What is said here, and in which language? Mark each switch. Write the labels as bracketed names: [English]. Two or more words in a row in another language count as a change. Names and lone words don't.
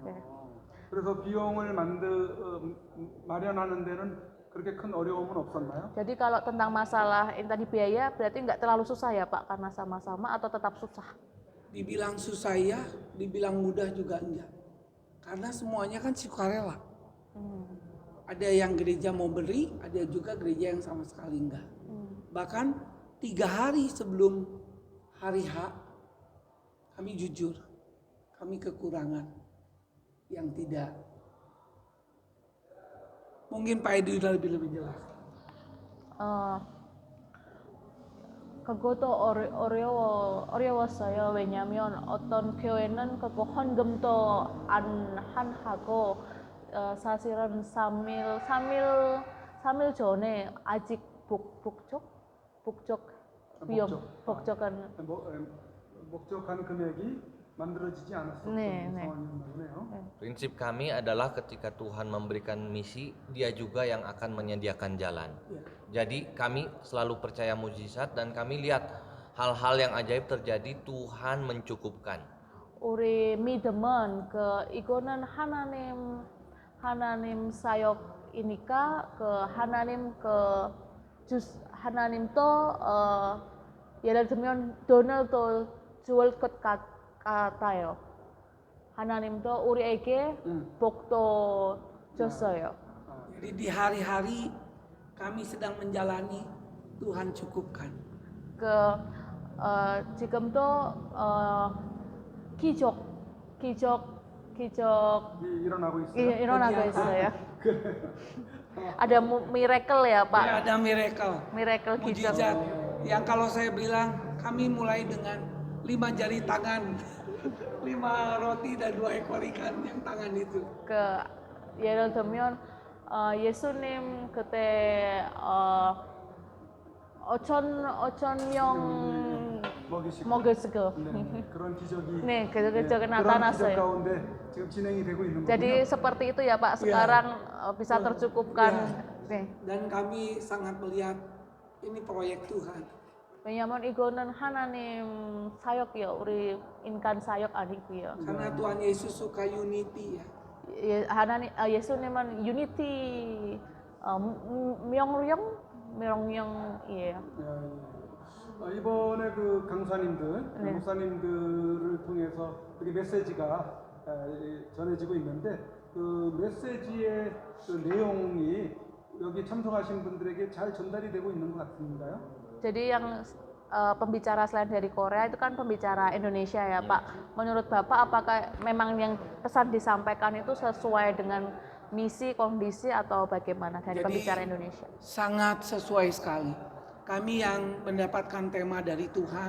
[Korean] 네. 그래서 비용을 마련하는 데는 그렇게 큰 어려움은 없었나요? [Indonesian] Jadi kalau tentang masalah ini tadi biaya berarti nggak terlalu susah ya Pak karena sama-sama atau tetap susah? Dibilang susah ya, dibilang mudah juga enggak. Karena semuanya kan sukarela. Ada yang gereja mau beri, ada juga gereja yang sama sekali enggak. Bahkan 3 hari sebelum hari H, kami jujur, kami kekurangan yang tidak. Mungkin Pak Edi udah lebih jelas. [Korean] 그것도 어려웠어요. 왜냐하면 어떤 교회는 그거 헌금도 안 하고 사실은 3일 전에 아직 복적한 목적한 금액이 만들어지지 않았었던 네. 상황이었나 보네요. [Indonesian] Prinsip kami adalah ketika Tuhan memberikan misi, Dia juga yang akan menyediakan jalan. Jadi kami selalu percaya mujizat dan kami lihat hal-hal yang ajaib terjadi, Tuhan mencukupkan. [Korean] 우리 믿음은 그 이거는 하나님 사역이니까 그 하나님도 예를 들면 돈을 더 줄 것 같아요. 하나님도 우리에게 복도 줬어요. [Indonesian] Jadi di hari-hari kami sedang menjalani, Tuhan cukupkan. [Korean] 지금도 기적 일어나고 있어요. 일어나고 있어요. [Indonesian] Ada miracle ya Pak? Ya, ada miracle. [Korean] Miracle 기적. [Indonesian] Mujizat. Yang kalau saya bilang, kami mulai dengan 5 jari tangan, 5 roti dan 2 ekor ikan yang tangan itu. [Korean] 예를 들면 예수님 그때 5천 명 먹으시고 그런 기적이 네, 그 기적이 그런 기적 나타났어요. 가운데 지금 진행이 되고 있는 거군요. [Indonesian] Jadi seperti itu ya Pak, sekarang bisa tercukupkan. [Korean] 네. [Indonesian] Dan kami sangat melihat ini proyek Tuhan. [Korean] 왜냐면 이거는 하나님 사역이요, 우리 인간 사역 아니고요. [Indonesian] Karena Tuhan Yesus suka unity ya. [Korean] 하나님 예수님은 유니티 명령이에요. 이번에 그 강사님들, 네. 목사님들을 통해서 이렇게 메시지가 전해지고 있는데 그 메시지의 그 내용이 여기 참석하신 분들에게 잘 전달이 되고 있는 것 같은가요? [Indonesian] Jadi yang pembicara selain dari Korea itu kan pembicara Indonesia ya Pak. Menurut Bapak apakah memang yang pesan disampaikan itu sesuai dengan misi, kondisi atau bagaimana dari pembicara Indonesia? Sangat sesuai sekali. Kami yang mendapatkan tema dari Tuhan.